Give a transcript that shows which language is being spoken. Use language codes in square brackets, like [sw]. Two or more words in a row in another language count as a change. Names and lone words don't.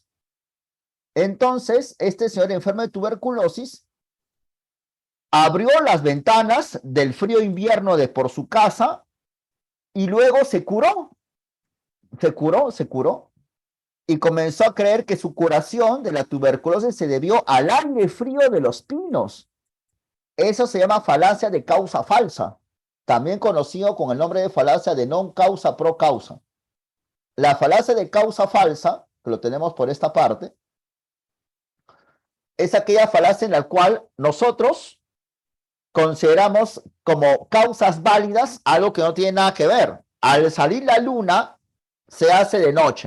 [es] Entonces, este señor enfermo de tuberculosis abrió las ventanas del frío invierno de por su casa y luego se curó. Se curó y comenzó a creer que su curación de la tuberculosis se debió al aire frío de los pinos. Eso se llama falacia de causa falsa, también conocido con el nombre de falacia de [la] non causa pro causa. [es] La falacia de causa falsa, que lo tenemos por esta parte, es aquella falacia en la cual nosotros consideramos como causas válidas algo que no tiene nada que ver. Al salir la luna, se hace de noche.